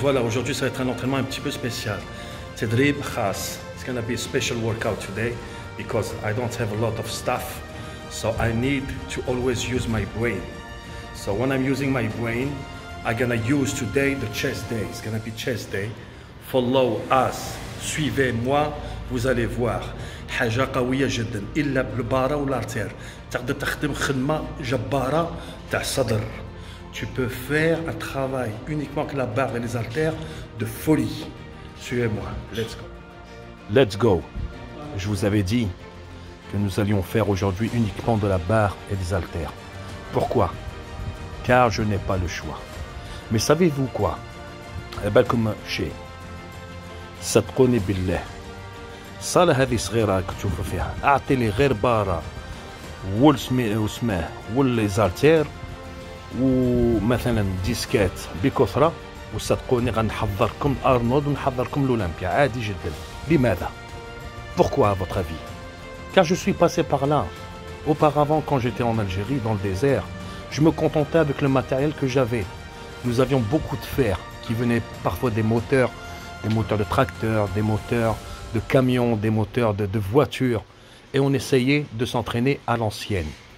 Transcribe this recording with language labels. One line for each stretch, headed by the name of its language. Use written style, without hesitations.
French: Voilà, aujourd'hui ça va être un entraînement un petit peu spécial.
Arabic: Tadrib khas.
English: It's gonna be a special workout today because I don't have a lot of stuff. So I need to always use my brain. So when I'm using my brain, I'm gonna use today the chest day. It's gonna be chest day. Follow us.
French: Suivez-moi. Vous allez voir.
Arabic: حاجة قوية جدا إلا بالبارة والارتير تقدر تخدم خدمة جبارة تاع الصدر.
French: Tu peux faire un travail uniquement avec la barre et les haltères de folie. Suivez-moi.
English: Let's go. Let's go.
French: Je vous avais dit que nous allions faire aujourd'hui uniquement de la barre et des haltères. Pourquoi? Car je n'ai pas le choix. Mais savez-vous quoi?
Arabic: بالكم شيء صدقوني بالله الصالة هذه صغيرة راك تشوفوا فيها، أعطي لي غير بارة وسماه والليزالتير ومثلا ديسكات بكثرة، وصدقوني غنحضركم أرنولد ونحضركم الأولمبيا عادي جدا. لماذا؟
French: Pourquoi à votre avis? Car je suis passé par là. Auparavant, quand j'étais en Algérie, dans le désert, je me contentais avec le matériel que j'avais. Nous avions beaucoup de fer qui venaient parfois des moteurs de tracteurs, des moteurs de camions, des moteurs de voitures, et on essayait de s'entraîner à l'ancienne.